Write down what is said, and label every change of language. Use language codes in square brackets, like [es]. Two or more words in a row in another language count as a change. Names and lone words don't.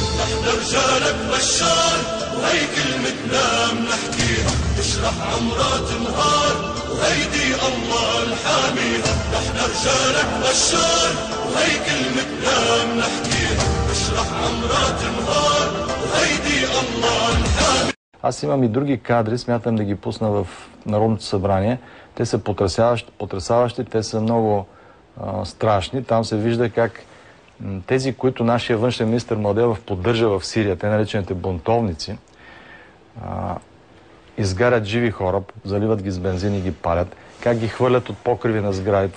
[ar] احنا رجالك بشار وهي كلمتنا منحكيها، اشرح عمرات نهار وهيدي الله الحاميها. احنا رجالك بشار وهي كلمتنا منحكيها، اشرح عمرات نهار وهيدي الله الحاميها. [bg] Аз имам и други кадри, смятам да ги пусна в Народното събрание. Те са потресаващи, те са много страшни. Там се вижда как тези, които нашия външен министър Младенов поддържа в Сирия, те наречените бунтовници, изгарят живи хора, заливат ги с бензин и ги палят, как ги хвърлят от покриви на сгради.